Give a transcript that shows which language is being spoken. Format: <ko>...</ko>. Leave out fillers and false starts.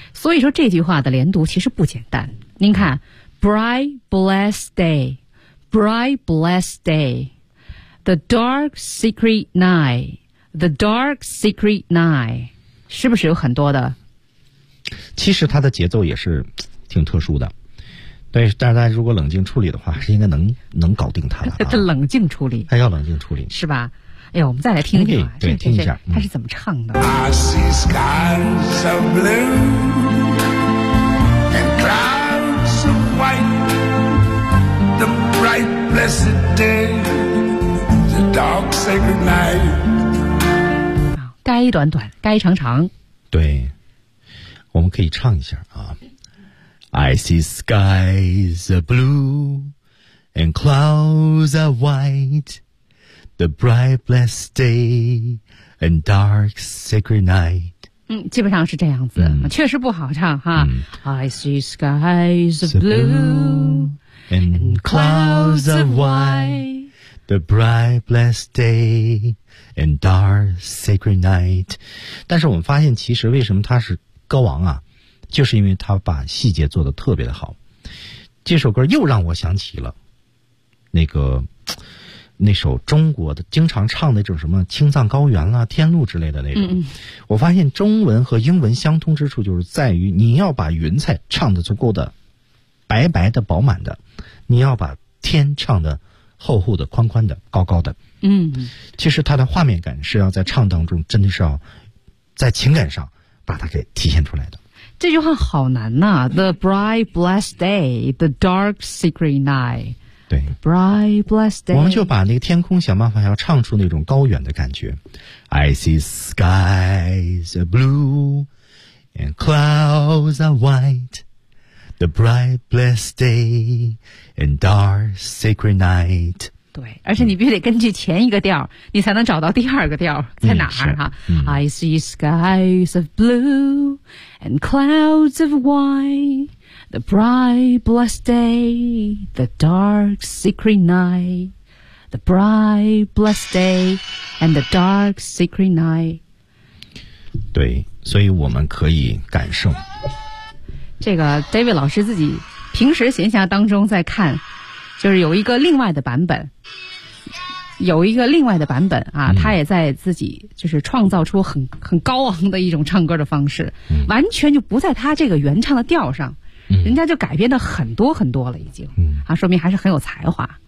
<zh>所以说这句话的连读其实不简单您看、嗯、</zh> <en>bright blessed day the dark secret night</en> <zh>是不是有很多的其实它的节奏也是挺特殊的对但是大家如果冷静处理的话是应该能搞定它的、啊、冷静处理还要冷静处理是吧哎呀，我们再来听一听啊，对，听一下他是怎么唱的。</zh> <en>I see skies of blue and clouds of white, the bright blessed day, the dark sacred night。</en> <zh>该短短，该长长。对，我们可以唱一下啊。</zh> <en>I see skies of blue and clouds are white, the bright blessed day and dark sacred night。</en> <zh>基本上是这样子，确实不好唱哈。</zh> <en>I see skies of blue and clouds are white, the bright blessed day and dark sacred night。</en> <zh>但是我们发现其实为什么他是歌王啊，就是因为他把细节做得特别的好。这首歌又让我想起了那个那首中国的经常唱的这种什么青藏高原啊、天路之类的那种。我发现中文和英文相通之处就是在于你要把云彩唱得足够的白白的饱满的，你要把天唱得厚厚的、宽宽的、高高的。其实它的画面感是要在唱当中真的是要在情感上把它给体现出来的。这句话好难呐、</zh> <en>The bright blessed day, the dark secret night。</en> <zh>对，</zh> <en>bright blessed day，</en> <zh>我们就把那个天空想办法要唱出那种高远的感觉。</zh> <en>I see skies are blue and clouds are white, the bright blessed day and dark secret night。</en> <zh>对，而且你必须得根据前一个调、你才能找到第二个调在哪儿哈、</zh> <en>I see skies of blue and clouds of white, the bright blessed day, the dark secret night, the bright blessed day and the dark secret night。</en> <zh>对，所以我们可以感受这个 David 老师自己平时闲暇当中在看，就是有一个另外的版本，有一个另外的版本啊，他也在自己就是创造出很高昂的一种唱歌的方式，完全就不在他这个原唱的调上，人家就改编的很多很多了已经，说明还是很有才华。</zh>